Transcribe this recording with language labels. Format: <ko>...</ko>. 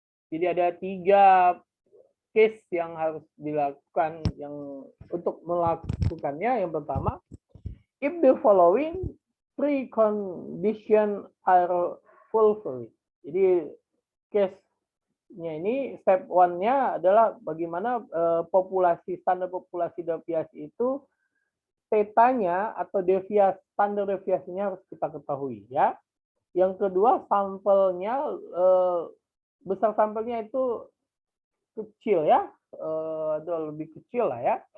<id>Jadi ada 3 case yang harus dilakukan yang untuk melakukannya. Yang pertama,</id> <en>if the following 3 condition are fulfilled.</en> <id>Jadi case-nya ini step 1-nya adalah bagaimana standar populasi deviasi itu tetanya atau standar deviasinya harus kita ketahui ya. Yang kedua, sampelnya besar sampelnya itu kecil ya, atau lebih kecil lah ya.</id>